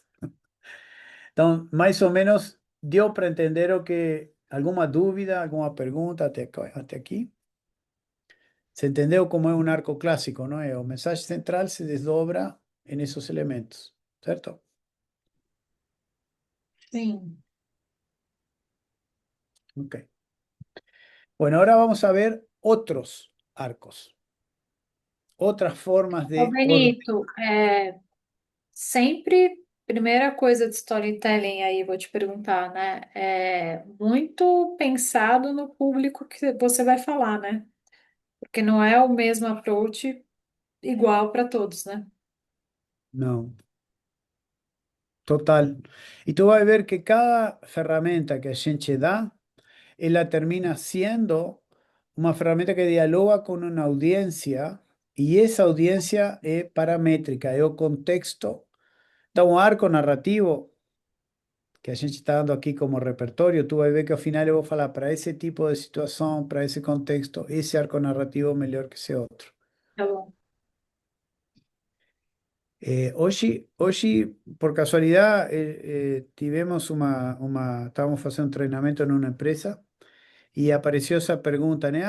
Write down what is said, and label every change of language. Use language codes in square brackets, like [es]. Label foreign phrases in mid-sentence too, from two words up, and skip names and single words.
[pt] Então, mais ou menos, deu para entender o que, alguma dúvida, alguma pergunta até aqui? Se entendeu como é um arco clássico, não é? O mensagem central se desdobra em esses elementos, certo? Sim. Ok. [es] Bueno, ahora vamos a ver otros arcos, otras formas Ô, de orden. [pt] Benito, sempre, primeira coisa de storytelling aí, vou te perguntar, né? É muito pensado no público que você vai falar, né? Porque não é o mesmo approach igual para todos, né? [es] No, total. Y tú vas a ver que cada [pt] ferramenta que a gente dá, ela termina [es] siendo [pt] uma ferramenta [es] que dialoga con una audiencia y esa audiencia es paramétrica, es [pt] o contexto. Então, um arco narrativo que a gente está dando aqui como repertório, tu vai ver que ao final eu vou falar para esse tipo de situação, para esse contexto, esse arco narrativo melhor que esse outro. Tá bom. Hoje, por casualidade, tivemos estávamos fazendo um treinamento em uma empresa e apareceu essa pergunta, né?